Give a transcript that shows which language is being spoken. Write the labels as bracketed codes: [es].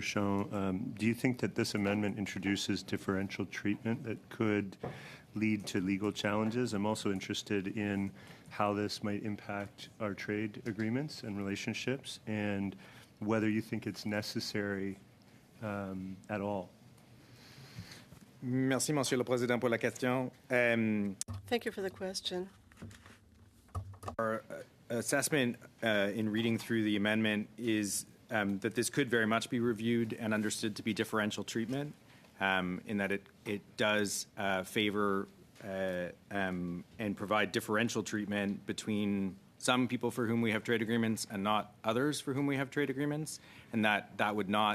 [en] Champ, do you think that this amendment introduces differential treatment that could lead to legal challenges? I'm also interested in how this might impact our trade agreements and relationships and whether you think it's necessary at all. [fr] Merci, Monsieur le Président, pour la question. [en] Thank you for the question. Our assessment in reading through the amendment is that this could very much be reviewed and understood to be differential treatment, in that it does favor and provide differential treatment between some people for whom we have trade agreements and not others for whom we have trade agreements, and that would